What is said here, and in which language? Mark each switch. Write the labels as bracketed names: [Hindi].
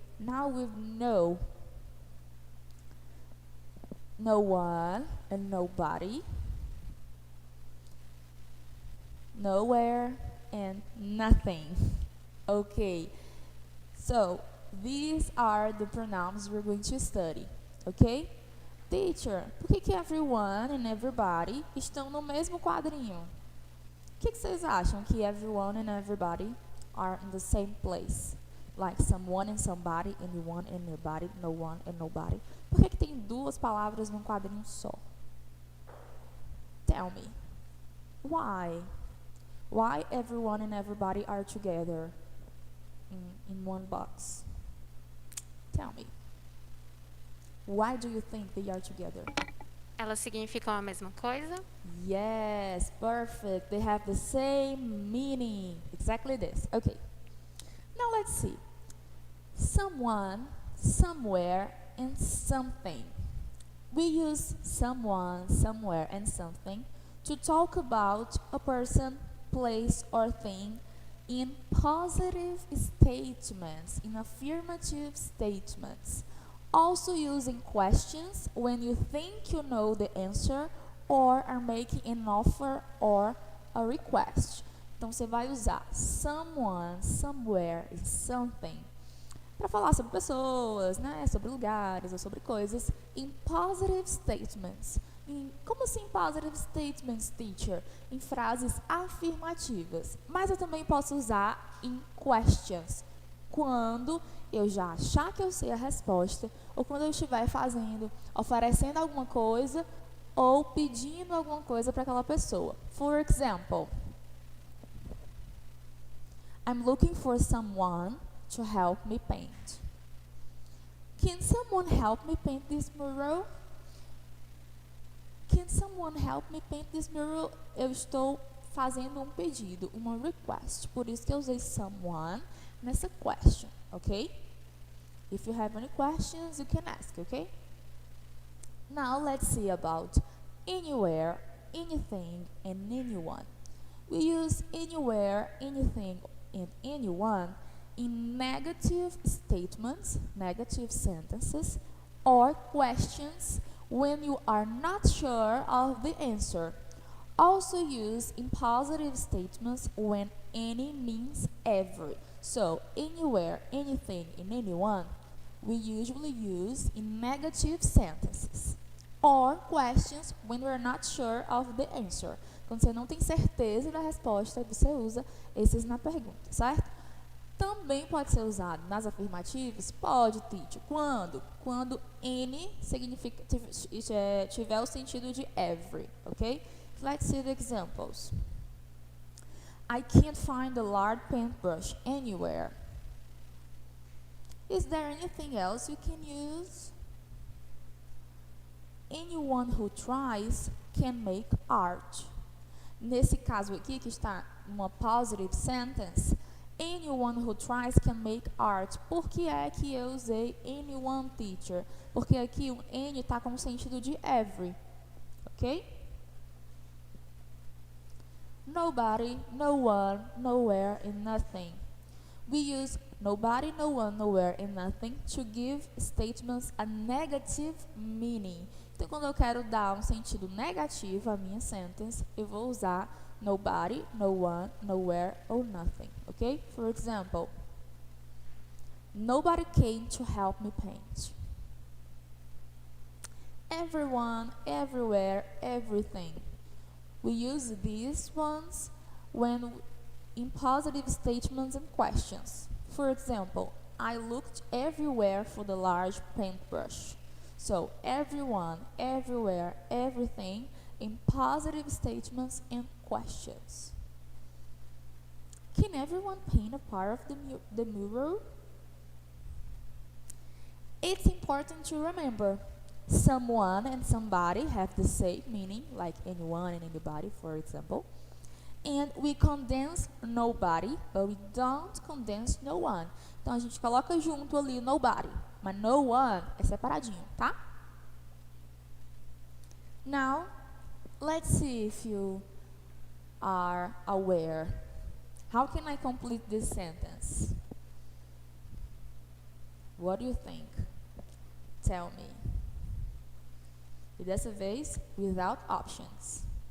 [English] Now with no one and nobody, nowhere and nothing. Okay, so these are the pronouns we're going to study, okay? [Portuguese] Teacher, por que everyone and everybody estão no mesmo quadrinho? O que vocês acham que [English] everyone and everybody are in the same place? Like someone and somebody, anyone and anybody, no one and nobody. [Portuguese] Por que tem duas palavras num quadrinho só? [English] Tell me. Why? Why everyone and everybody are together in one box? Tell me. Why do you think they are together? [Portuguese] Elas significam a mesma coisa? [English] Yes, perfect. They have the same meaning. Exactly this. Okay. Now let's see. Someone, somewhere, and something. We use someone, somewhere, and something to talk about a person, place, or thing in positive statements, in affirmative statements. Also using questions when you think you know the answer or are making an offer or a request. [Portuguese] Então, você vai usar someone, somewhere e something para falar sobre pessoas, né, sobre lugares ou sobre coisas em positive statements. Como assim positive statements, teacher? Em frases afirmativas. Mas eu também posso usar em questions, quando eu já achar que eu sei a resposta, ou quando eu estiver oferecendo alguma coisa, ou pedindo alguma coisa para aquela pessoa. [English] For example, I'm looking for someone to help me paint. Can someone help me paint this mural? Can someone help me paint this mural? [Portuguese] Eu estou fazendo um pedido, uma request. Por isso que eu usei someone nessa question, ok? [English] If you have any questions, you can ask, okay? Now let's see about anywhere, anything, and anyone. We use anywhere, anything, and anyone in negative statements, negative sentences, or questions when you are not sure of the answer. Also used in positive statements when any means every. So, anywhere, anything, and anyone, we usually use in negative sentences. Or questions when we're not sure of the answer. [Portuguese] Quando você não tem certeza da resposta, você usa esses na pergunta, certo? Também pode ser usado nas afirmativas? Pode, teacher. Quando? Quando N significa, tiver o sentido de every, ok? [English] Let's see the examples. I can't find a large paintbrush anywhere. Is there anything else you can use? Anyone who tries can make art. [Portuguese] Nesse caso aqui, que está uma positive sentence, [English] anyone who tries can make art. [Portuguese] Por que é que eu usei anyone, teacher? Porque aqui o N está com o sentido de every, ok? [English] Nobody, no one, nowhere, and nothing. We use nobody, no one, nowhere, and nothing to give statements a negative meaning. [Portuguese] Então, quando eu quero dar um sentido negativo à minha sentence, eu vou usar nobody, no one, nowhere, or nothing, ok? [English] For example, nobody came to help me paint. Everyone, everywhere, everything. We use these ones when in positive statements and questions. For example, I looked everywhere for the large paintbrush. So, everyone, everywhere, everything in positive statements and questions. Can everyone paint a part of the mural? It's important to remember someone and somebody have the same meaning, like anyone and anybody, for example. And we condense nobody, but we don't condense no one. [Portuguese] Então, a gente coloca junto ali nobody, mas no one é separadinho, tá? [English] Now, let's see if you are aware. How can I complete this sentence? What do you think? Tell me. [Portuguese] E dessa vez, [English] without options.